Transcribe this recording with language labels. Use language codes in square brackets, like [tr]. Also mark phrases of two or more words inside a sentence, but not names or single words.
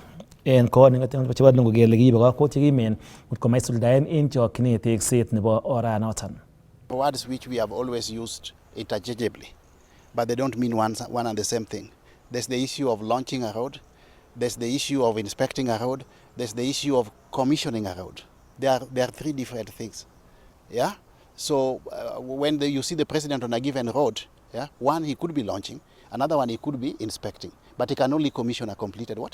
[kln] En koningotin chebo lungu kele kiibe kakwautiet kimen kotko maisuldaen en chokchinet tekset nebo oranoton. [en] Words which we have always used interchangeably, but they don't mean one and the same thing. There's the issue of launching a road, there's the issue of inspecting a road, there's the issue of commissioning a road. There are three different things. Yeah. So when you see the president on a given road, yeah, one he could be launching, another one he could be inspecting, but he can only commission a completed what?